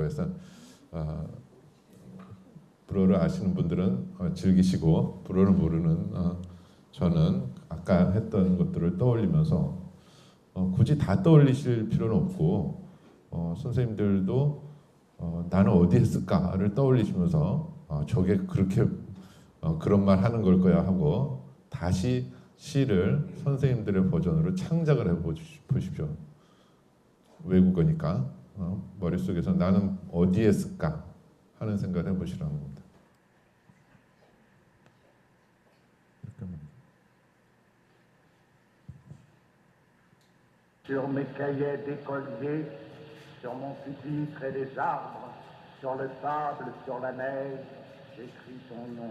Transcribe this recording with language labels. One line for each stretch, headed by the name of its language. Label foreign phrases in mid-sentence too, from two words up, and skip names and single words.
Korean: 그래서 불어를 아시는 분들은 즐기시고 불어를 모르는 저는 아까 했던 것들을 떠올리면서 굳이 다 떠올리실 필요는 없고 선생님들도 나는 어디 했을까를 떠올리시면서 저게 그렇게 그런 말 하는 걸 거야 하고 다시 시를 선생님들의 버전으로 창작을 해보십시오. 외국어니까 머릿속에서 나는 어디에 쓸까 하는 생각을 해보시라는 겁니다.
French: Sur mes cahiers d'écolier, sur mon pupitre et les arbres, sur le sable, sur la neige, j'écris ton nom.